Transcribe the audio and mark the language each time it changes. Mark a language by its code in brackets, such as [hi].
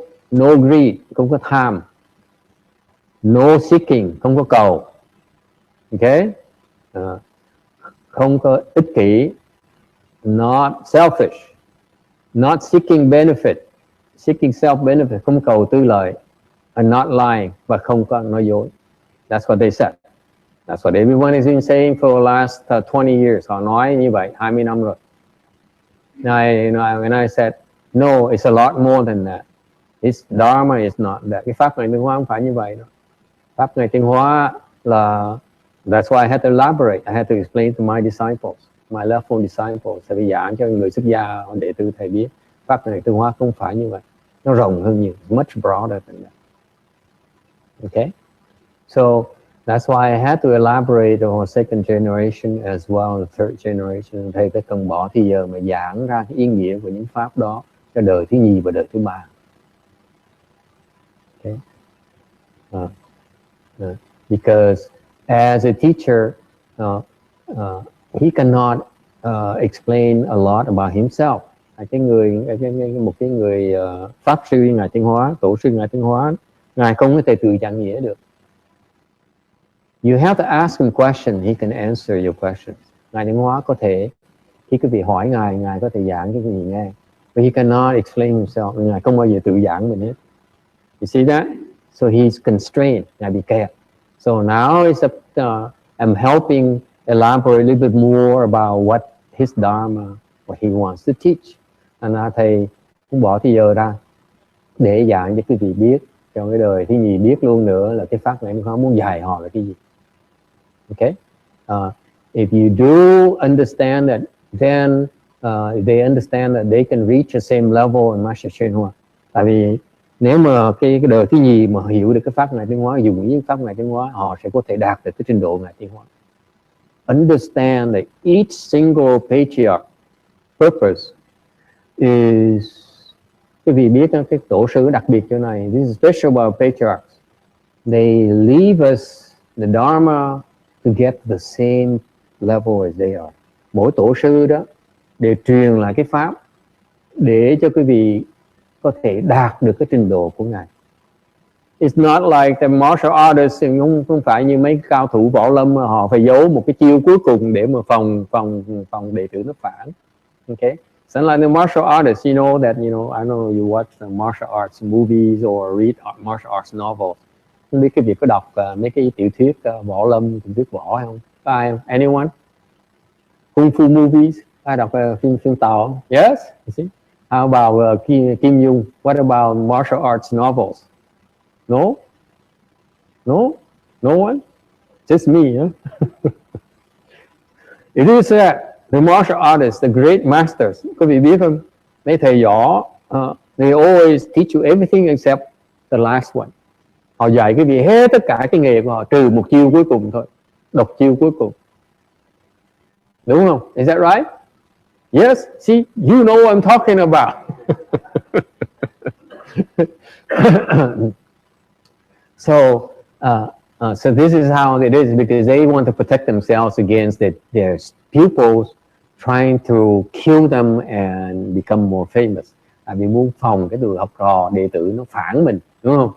[en] no greed, [vi] không có tham, [en] no seeking, [vi] không có cầu, ok, không có ích kỷ, [en] not selfish, not seeking benefit, seeking self benefit, [vi] không cầu tư lợi, [en] and not lying, [vi] và không có nói dối. [en] That's what they said. That's what everyone has been saying for the last 20 years. [vi] Họ nói như vậy 20 năm rồi. [en] And I said, no, it's a lot more than that. It's Dharma is not that. [vi] Cái pháp này tiến hóa không phải như vậy đâu. Pháp này tiến hóa là, [en] that's why I had to elaborate. I had to explain to my disciples, my level disciples. [vi] Tại vì giảng cho người xuất gia, đệ tử thầy biết pháp này tiến hóa không phải như vậy. Nó rộng hơn nhiều, [en] much broader than that. Okay, so that's why I had to elaborate on second generation as well as third generation. [vi] Thầy phải cần bỏ thì giờ mà giảng ra cái ý nghĩa của những pháp đó cho đời thứ nhì và đời thứ ba. [en] Okay, because as a teacher, he cannot explain a lot about himself. [vi] Một cái người pháp sư ngài tiến hóa, tổ sư ngài tiến hóa, ngài không có thể tự giảng nghĩa được. [en] You have to ask him question, he can answer your questions. [vi] Ngài tiến hóa có thể, khi quý vị hỏi ngài có thể giảng cho quý vị nghe, [en] but he cannot explain himself. [vi] Ngài không bao giờ tự giảng mình hết. [en] You see that? So he's constrained. [vi] Ngài bị kẹt. [en] So now I'm helping elaborate a little bit more about what his Dharma, what he wants to teach. [vi] And thầy cũng bỏ thời giờ ra để giảng cho quý vị biết, cho cái đời thứ nhì biết luôn nữa là cái pháp này nó muốn dạy họ là cái gì. [en] Okay? If you do understand that, then they understand that they can reach the same level in Master Shen Hoa. [vi] Tại vì nếu mà cái đời thứ nhì mà hiểu được cái pháp này tiến hóa, dùng những pháp này tiến hóa, họ sẽ có thể đạt được cái trình độ này tiến hóa. [en] Understand that each single patriarch purpose is, [vi] quý vị biết cái tổ sư đặc biệt chỗ này, [en] this is special about patriarchs. They leave us the Dharma to get the same level as they are. [vi] Mỗi tổ sư đó đều truyền lại cái pháp để cho quý vị có thể đạt được cái trình độ của ngài. [en] It's not like the martial artists, [vi] không phải như mấy cao thủ võ lâm mà họ phải giấu một cái chiêu cuối cùng để mà phòng đệ tử nó phản. [en] Okay, so like the martial artists, you know that, you know, I know you watch the martial arts movies or read martial arts novels. [vi] Không biết cái việc có đọc mấy cái tiểu thuyết võ lâm, tiểu thuyết võ hay không? Có ai không? [en] Anyone? Kung Fu movies? [vi] Ai đọc phim Tàu? [en] Yes. You see? How about Kim Jong? What about martial arts novels? No? No? No one? Just me, huh? It is that the martial artists, the great masters, [vi] quý vị biết không? Mấy thầy võ, [en] they always teach you everything except the last one. [vi] Họ dạy quý vị hết tất cả cái nghề của họ trừ một chiêu cuối cùng thôi, độc chiêu cuối cùng. Đúng không? [en] Is that right? Yes, see, you know what I'm talking about. So this is how it is, because they want to protect themselves against their pupils trying to kill them and become more famous. [vi] Tại vì muốn phòng cái tụi học trò đệ tử nó phản mình, đúng không?